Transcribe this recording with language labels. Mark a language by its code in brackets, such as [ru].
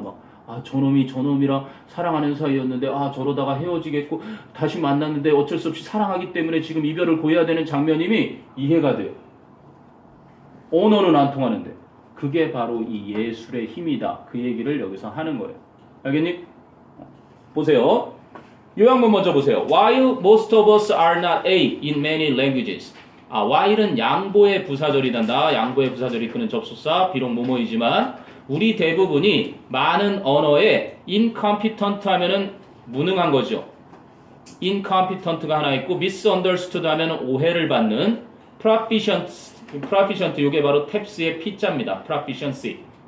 [ko] 막 저놈이랑 사랑하는 사이였는데 저러다가 헤어지겠고 다시 만났는데 어쩔 수 없이 사랑하기 때문에 지금 이별을 고해야 되는 장면임이 이해가 돼요. 언어는 안 통하는데 그게 바로 이 예술의 힘이다. 그 얘기를 여기서 하는 거예요. 알겠니? 보세요. 요약문 먼저 보세요. [en] While most of us are not A in many languages. [ko] while은 양보의 부사절이단다. 양보의 부사절이 그는 접속사, 비록 뭐뭐이지만 우리 대부분이 많은 언어에 incompetent 하면은 무능한 거죠. incompetent가 하나 있고 misunderstood 하면은 오해를 받는 proficient 이게 바로 탭스의 P자입니다. proficiency.